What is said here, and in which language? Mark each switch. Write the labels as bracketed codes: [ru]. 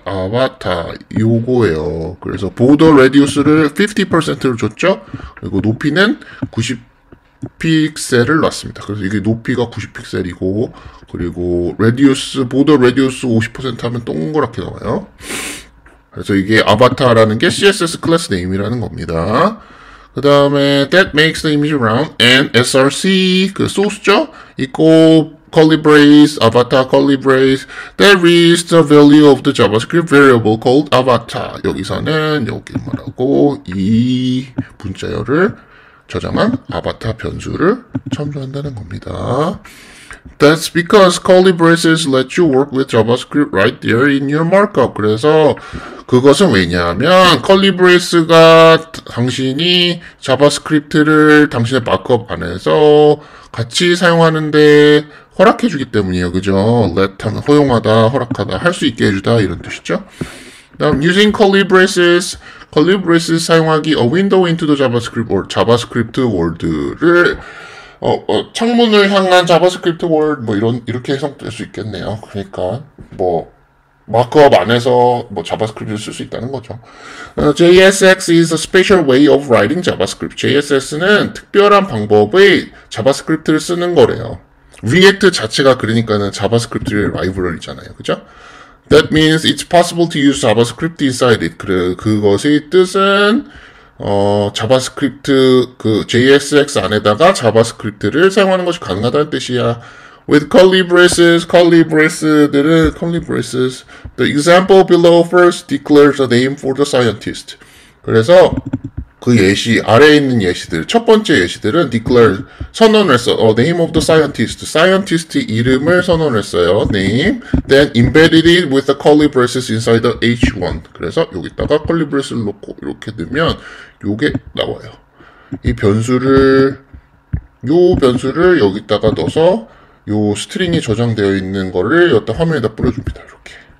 [ko] 아바타 요거예요. 그래서 보더 레디우스를 50%로 줬죠. 그리고 높이는 90픽셀을 놨습니다. 그래서 이게 높이가 90픽셀이고 그리고 레디우스 보더 레디우스 50% 하면 동그랗게 나와요. 그래서 이게 아바타라는 게 CSS 클래스 네임이라는 겁니다. 그 다음에 [en] that makes the image round and src 그 소스죠? equal curly brace avatar curly brace that reads the value of the JavaScript variable called avatar. [ko] 여기서는 여기 말하고 이 문자열을 저장한 아바타 변수를 첨부한다는 겁니다. [en] That's because curly braces let you work with JavaScript right there in your markup. [ko] 그래서 그것은 왜냐하면 curly brace가 당신이 자바스크립트를 당신의 마크업 안에서 같이 사용하는데 허락해주기 때문이에요. 그죠? let 하면 허용하다, 허락하다, 할 수 있게 해주다 이런 뜻이죠. 다음 [en] using curly braces [ko] 사용하기 [en] a window into the JavaScript or JavaScript world [ko] 를 창문을 향한 자바스크립트 월드 뭐 이렇게 해석될 수 있겠네요. 그러니까 뭐 마크업 안에서 뭐 자바스크립트를 쓸 수 있다는 거죠. [en] JSX is a special way of writing JavaScript. [ko] JSS는 특별한 방법의 자바스크립트를 쓰는 거래요. React 자체가 그러니까는 자바스크립트의 라이브러리잖아요. 그죠? [en] That means it's possible to use JavaScript inside it. [ko] 그것의 뜻은 자바스크립트 그 JSX 안에다가 자바스크립트를 사용하는 것이 가능하다는 뜻이야. [en] With curly braces, the example below first declares a name for the scientist. [ko] 그래서 그 예시 아래에 있는 예시들 첫 번째 예시들은 declare 선언을 했어. [en] name of the scientist의 [ko] 이름을 선언했어요. [en] name, then embedded it with the curly braces inside the h1. [ko] 그래서 여기다가 curly braces를 놓고 이렇게 넣으면 요게 나와요. 이 변수를 여기다가 넣어서 요 스트링이 저장되어 있는 거를 여기다 화면에다 뿌려줍니다. 이렇게.